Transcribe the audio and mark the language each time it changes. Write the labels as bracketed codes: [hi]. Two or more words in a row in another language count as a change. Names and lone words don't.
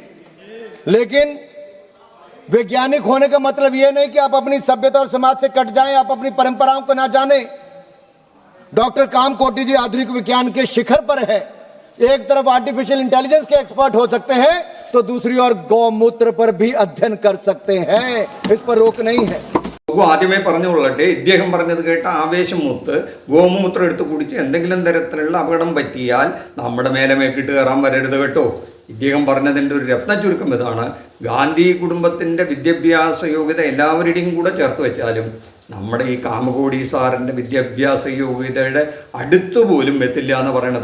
[hi] लेकिन वैज्ञानिक होने का मतलब यह नहीं कि आप अपनी सभ्यता और समाज से कट जाएं, आप अपनी परंपराओं को ना जाने। डॉक्टर कामकोटी जी आधुनिक विज्ञान के शिखर पर है। एक तरफ [en] artificial intelligence [hi] के एक्सपर्ट हो सकते हैं तो दूसरी ओर गौमूत्र पर भी अध्ययन कर सकते हैं। इस पर रोक नहीं है। [ml] ആദ്യമേ പറഞ്ഞുകൊള്ളട്ടെ, ഇദ്ദേഹം പറഞ്ഞത് കേട്ട ആവേശം മൂത്ത് ഗോമൂത്രം എടുത്ത് കുടിച്ച് എന്തെങ്കിലും തരത്തിലുള്ള അപകടം പറ്റിയാൽ നമ്മുടെ മേലെ മേക്കിട്ട് കയറാൻ വരരുത് കേട്ടോ. ഇദ്ദേഹം പറഞ്ഞതിൻ്റെ ഒരു രത്ന ചുരുക്കം ഇതാണ്: ഗാന്ധി കുടുംബത്തിൻ്റെ വിദ്യാഭ്യാസ യോഗ്യത എല്ലാവരുടെയും കൂടെ ചേർത്ത് വെച്ചാലും നമ്മുടെ ഈ കാമകോടി സാറിൻ്റെ വിദ്യാഭ്യാസ യോഗ്യതയുടെ അടുത്തു പോലും എത്തില്ല എന്ന് പറയണത്.